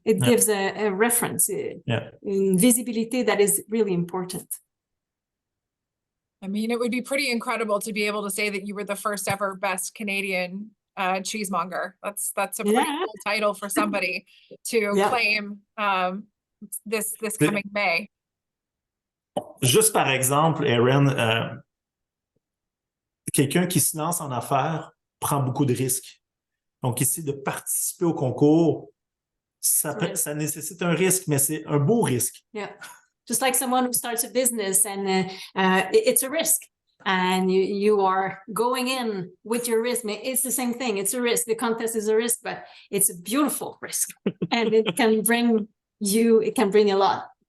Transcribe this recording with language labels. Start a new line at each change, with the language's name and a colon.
English: It gives a reference, in visibility that is really important. I mean, it would be pretty incredible to be able to say that you were the first ever best Canadian cheesemonger. That's a pretty cool title for somebody to claim this coming May.
French: Juste par exemple, Erin, quelqu'un qui se lance en affaires prend beaucoup de risques. Donc ici, de participer au concours, ça nécessite un risque, mais c'est un beau risque.
English: Yeah, just like someone who starts a business and it's a risk. And you are going in with your risk. It's the same thing. It's a risk. The contest is a risk, but it's a beautiful risk. And it can bring a lot.